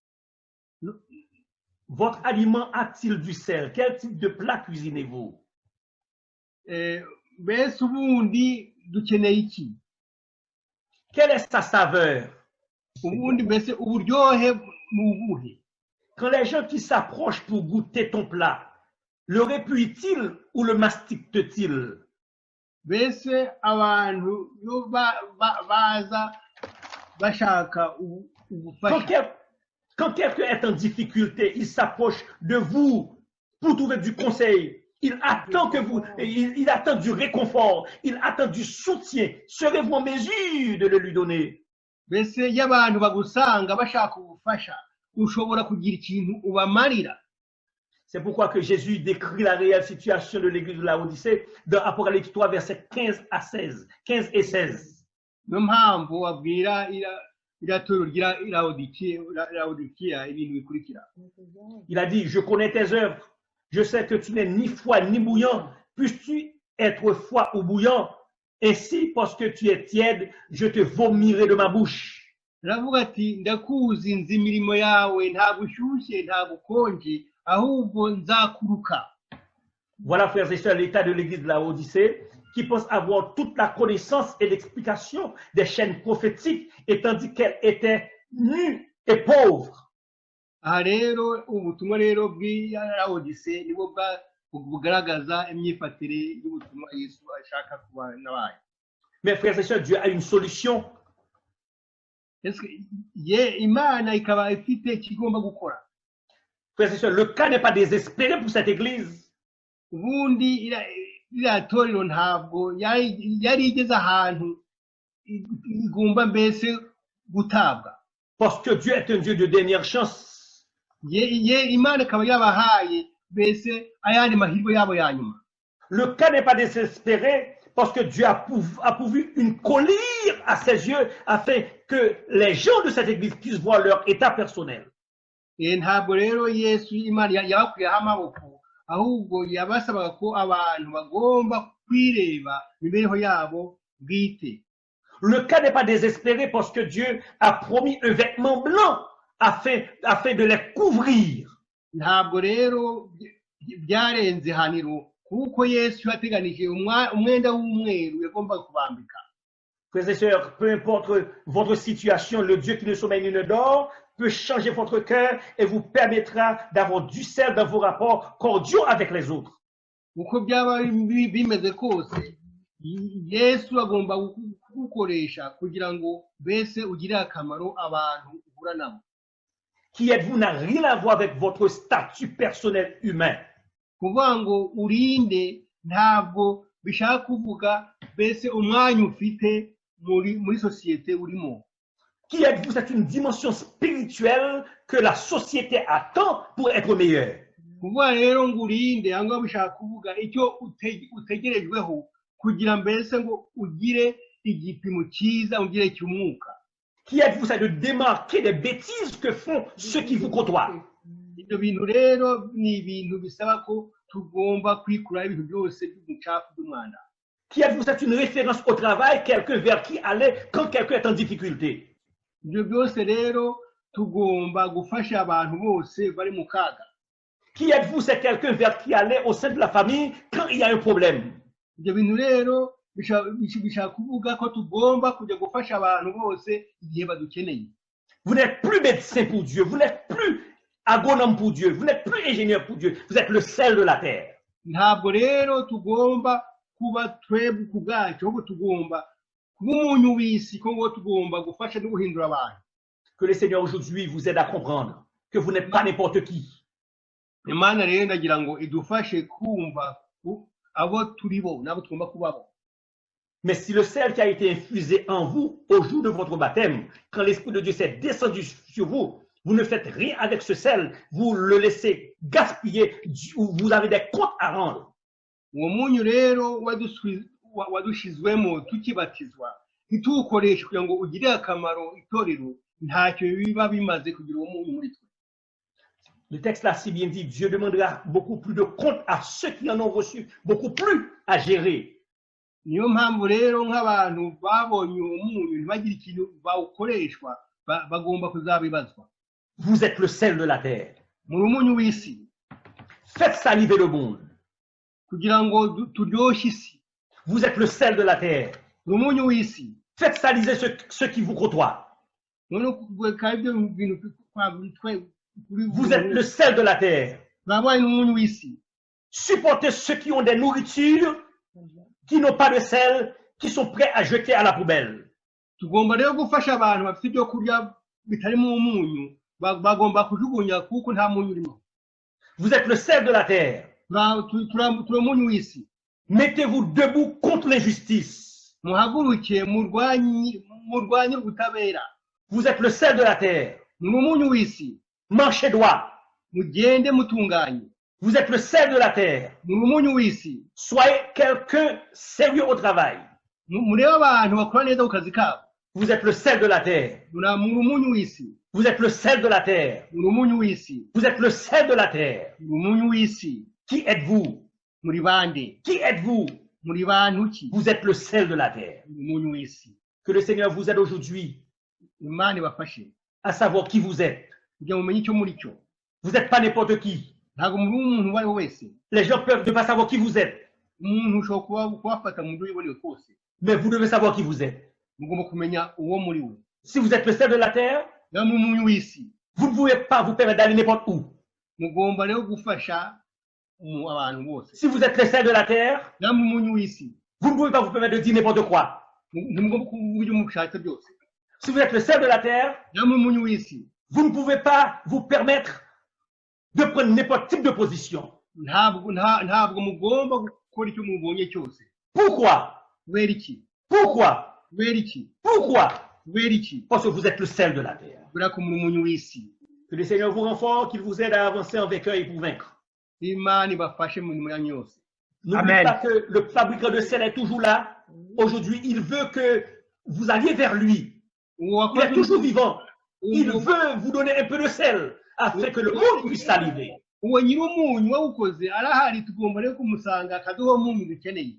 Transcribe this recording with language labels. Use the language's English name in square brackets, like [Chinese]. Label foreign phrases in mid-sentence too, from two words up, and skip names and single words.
[French] Votre aliment a-t-il du sel? Quel type de plat cuisinez-vous? [Kinyarwanda] Mbese ubundi dukeneye iki? [French] Quelle est sa saveur? [Kinyarwanda] Ubundi mbese uburyohe ni ubuhe? [French] Quand les gens qui s'approchent pour goûter ton plat, le répuient-ils ou le mastiquent-ils? [Kinyarwanda] Mbese abantu yo baza bashaka ubufasha. [French] Quand quelqu'un est en difficulté, il s'approche de vous pour trouver du conseil. Il attend il attend du réconfort, il attend du soutien. Serez-vous en mesure de le lui donner? [Kinyarwanda] Mbese iyo abantu bagusanga bashaka ubufasha, ushobora kugira ikintu ubamarira. [French] C'est pourquoi que Jésus décrit la réelle situation de l'église de Laodicée dans Apocalypse 3, versets 15 et 16. [Kinyarwanda] Niyo mpamvu abwira iratoro rya Laodikiya ibintu bikurikira. [French] Il a dit, je connais tes œuvres, je sais que tu n'es ni froid ni bouillant. Puisses-tu être froid ou bouillant? Ainsi, parce que tu es tiède, je te vomirai de ma bouche. [Kinyarwanda] Aravuga ati ndakuzi nzi imirimo yawe, ntabwo ushyushye ntabwo ukonje, ahubwo nzakuruka. [French] Voilà, frères et sœurs, l'état de l'église de Laodicée, qui pense avoir toute la connaissance et l'explication des chaînes prophétiques, et tandis qu'elle était nue et pauvre. [Kinyarwanda] Aha rero ubutumwa rero bw'Laodicée nibwo bugaragaza imyifatire y'ubutumwa Yesu ashaka ashaka kuba nabaye. [French] Mais frères et sœurs, Dieu a une solution. [Kinyarwanda] Imana ikaba ifite ikigomba gukora. [French] Frères et sœurs, le cas n'est pas désespéré pour cette église. [Kinyarwanda] Ubundi iriya torero ntabwo yari igeze ahantu igomba mbese gutabwa. [French] Parce que Dieu est un Dieu de dernière chance. [Kinyarwanda] Imana ikaba yabahaye mbese ayandi mahirwe yabo ya nyuma. [French] Le cas n'est pas désespéré parce que Dieu a pourvu une colère à ses yeux afin que les gens de cette église puissent voir leur état personnel. [Kinyarwanda] Ntabwo rero Yesu Imana yabakuyeho amaboko, ahubwo yabasabaga ko abantu bagomba kwireba imibereho yabo bwite. [French] Le cas n'est pas désespéré parce que Dieu a promis un vêtement blanc afin de les couvrir. [Kinyarwanda] Ntabwo rero byarenze haniro kuko Yesu yateganije umwenda w'umweru yagomba kubambika. [French] Frères et sœurs, peu importe votre situation, le Dieu qui ne sommeille ni ne dort peut changer votre cœur et vous permettra d'avoir du sel dans vos rapports cordiaux avec les autres. [Kinyarwanda] Uko byaba bimeze kose, Yesu agomba kugukoresha kugira ngo bese ugire akamaro abantu uhura nabo. [French] Qui êtes-vous n'a rien à voir avec votre statut personnel humain. [Kinyarwanda] Kuvuga ngo urinde ntabwo bishaka kuvuga bese umwanya ufite muri société urimo. [French] Qui êtes-vous? C'est une dimension spirituelle que la société attend pour être meilleure. [Kinyarwanda] Kuvuga rero ngo urinde angwa bishaka kuvuga icyo utegerejweho kugira mbese ngo ugire igipimo cyiza ugire cy'umwuka. [French] Qui êtes-vous? C'est de démarquer des bêtises que font ceux qui vous côtoient. [Kinyarwanda] Ibyo bintu rero ni ibintu bisaba ko tugomba kwikura ibintu byose by'umucafu by'umwanda. [French] Qui êtes-vous? C'est une référence au travail, quelqu'un vers qui aller quand quelqu'un est en difficulté. [Kinyarwanda] Ibyo byose rero tugomba gufasha abantu bose bari mu kaga. [French] Qui êtes-vous? C'est quelqu'un vers qui aller au sein de la famille quand il y a un problème. [Kinyarwanda] Ibyo bintu rero bishaka kuvuga ko tugomba kujya gufasha abantu bose igihe badukeneye. [French] Vous n'êtes plus médecin pour Dieu, vous n'êtes plus agronome pour Dieu, vous n'êtes plus ingénieur pour Dieu, vous êtes le sel de la terre. [Kinyarwanda] Ntabwo rero tugomba kuba twebwe ku bwacu, ahubwo tugomba kuba umunyu w'isi, ko ngo tugomba gufasha no guhindura abantu. [French] Que le Seigneur aujourd'hui vous aide à comprendre que vous n'êtes pas n'importe qui. [Kinyarwanda] Imana rero ndagira ngo idufashe kumva abo turi bo nabo tugomba kubabo. [French] Mais si le sel qui a été infusé en vous au jour de votre baptême, quand l'Esprit de Dieu s'est descendu sur vous, vous ne faites rien avec ce sel, vous le laissez gaspiller, vous avez des comptes à rendre. [Kinyarwanda] Uwo munyu rero wadushizwemo tukibatizwa ntituwukoreshe kugira ngo ugire akamaro itorero, ntacyo biba bimaze kugira uwo munyu muri twe. [French] Le texte l'a si bien dit, Dieu demandera beaucoup plus de comptes à ceux qui en ont reçu, beaucoup plus à gérer. [Kinyarwanda] Niyo mpamvu rero nk'abantu babonye uwo munyu ntibagire ikintu bawukoreshwa bagomba kuzabibazwa. [French] Vous êtes le sel de la terre. [Kinyarwanda] Muri umunyu w'isi. [French] Faites saliver le monde. [Kinyarwanda] Kugira ngo turyoshye isi. [French] Vous êtes le sel de la terre. [Kinyarwanda] Umunyu w'isi. [French] Faites saliver ceux qui vous côtoient. Vous êtes le sel de la terre. [Kinyarwanda] Umunyu w'isi. [French] Supportez ceux qui ont des nourritures, qui n'ont pas de sel, qui sont prêts à jeter à la poubelle. [Kinyarwanda] Tugomba rero gufasha abantu bafite ibyo kurya bitarimo umunyu, bagomba kujugunya kuko nta munyu urimo. [French] Vous êtes le sel de la terre. [Kinyarwanda] Umunyu w'isi. [French] Mettez-vous debout contre l'injustice. [Kinyarwanda] Muhaguruke murwanye ubutabera. [French] Vous êtes le sel de la terre. [Kinyarwanda] Umunyu w'isi. [French] Marchez droit. [Kinyarwanda] Mugende mutunganye. [French] Vous êtes le sel de la terre. [Kinyarwanda] Umunyu w'isi. [French] Soyez quelqu'un sérieux au travail. [Kinyarwanda] Murebe abantu bakora neza ku kazi kabo. [French] Vous êtes le sel de la terre. [Kinyarwanda] Umunyu w'isi. [French] Vous êtes le sel de la terre. [Kinyarwanda] Umunyu w'isi. [French] Vous êtes le sel de la terre. [Kinyarwanda] Umunyu w'isi. [French] Qui êtes-vous? [Kinyarwanda] Muri bande. [French] Qui êtes-vous? [Kinyarwanda] Muri bantu ki. [French] Vous êtes le sel de la terre. [Kinyarwanda] Umunyu w'isi. [French] Que le Seigneur vous aide aujourd'hui [Kinyarwanda] Imana ibafashe [French] à savoir qui vous êtes. [Kinyarwanda] kugira mumenye icyo muri cyo. [French] Vous n'êtes pas n'importe qui. [Kinyarwanda] Ntabwo muri umuntu uwo ari we wese. [French] Les gens peuvent ne pas savoir qui vous êtes. [Kinyarwanda] Umuntu ushobora kubafata mu buryo buboneye kose. [French] Mais vous devez savoir qui vous êtes. [Kinyarwanda] Mugomba kumenya uwo muri we. [French] Si vous êtes le sel de la terre, [Kinyarwanda] umunyu w'isi. [French] Vous ne pouvez pas vous permettre d'aller n'importe où. [Kinyarwanda] Mugomba rero gufasha abantu bose. [French] Si vous êtes le sel de la terre, [Kinyarwanda] umunyu w'isi. [French] Vous ne pouvez pas vous permettre de dire n'importe quoi. [Kinyarwanda] ntimugomba kuvuga ibyo mushatse byose [French] Si vous êtes le sel de la terre, [Kinyarwanda] namwe umunyu w'isi [French] vous ne pouvez pas vous permettre de prendre n'importe type de position. [Kinyarwanda] ntabwo mugomba gukora icyo mubonye cyose [French] Pourquoi? [Kinyarwanda] kubera iki [French] Pourquoi? [Kinyarwanda] kubera iki [French] Pourquoi? [Kinyarwanda] kubera iki [French] Parce que vous êtes le sel de la terre. [Kinyarwanda] kubera ko muri umunyu w'isi [French] Que le Seigneur vous renforce, qu'il vous aide à avancer en vainqueur et pour vaincre. [Kinyarwanda] imana ibafashe mu mirimo yanyu yose [French] N'oubliez pas que le fabricant de sel est toujours là. Aujourd'hui, il veut que vous alliez vers lui. Il est toujours vivant. Il veut vous donner un peu de sel afin que le monde puisse saliver. [Kinyarwanda] uwo nyir'umunyu wawukoze arahari tugomba rero kumusanga akaduha umunyu dukeneye